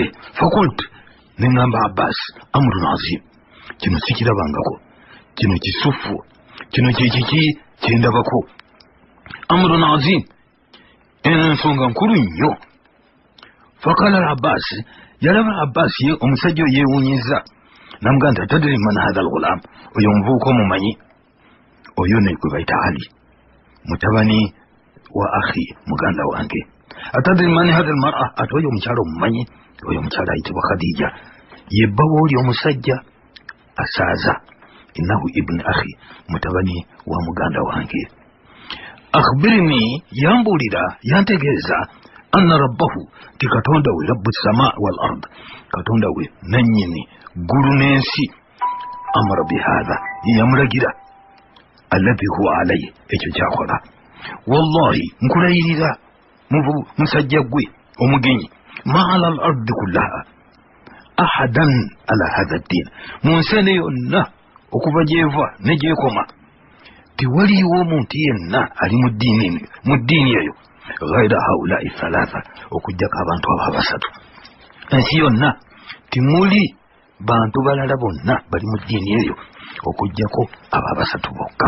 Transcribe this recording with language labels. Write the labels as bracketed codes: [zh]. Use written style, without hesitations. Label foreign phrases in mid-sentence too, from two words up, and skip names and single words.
[lg] Fakult ne ŋŋamba Abbas [ar] أمر عظيم, [lg] kino sikirabangako, kino kisufu, kino kiki kyendabako. [ar] أمر عظيم, [lg] ensonga nkulu nnyo. Fakala Abbas, yalaba Abbas ye omusajja oyo yeewuunyiza n'amugamba nti [ar] أتدري من هذا الغلام, [lg] oyo omuvubuka omumanyi? Oyo ne gwe bayita Ali mutabani wa akhi muganda wange. [ar] أتدري من هذا المرأة, [lg] ate oyo omukyala omumanyi? Oyo omukyala ayitibwa Khadija, ye bbawa oli omusajja asaaza. [ar] إنه ابن أخي, [lg] mutabani wa muganda wange. Akhbirni, yambulira yantegeeza [ar] أن ربه, [lg] ti katonda we [ar] رب السماء والأرض, [lg] katonda we nannyini ggulu n'ensi, [ar] أمره بهذا, [lg] yamulagira [ar] الذي هو عليه, [lg] ekyo kyakola. Wallahi nkulayirira musajja gwe omugenyi, [ar] ما على الأرض كلها أحد على هذا الدين, [lg] mu nsi eno yonna okuva gyeva ne gyekoma tewaliwo omuntu yenna ali mu ddiini eyo [ar] غير هؤلاء ثلاثة, [lg] okugjako abantu abo basatu. Ensi yonna timuli bantu balala bonna bali mu ddiini eyo okugjako abo basatu bokka.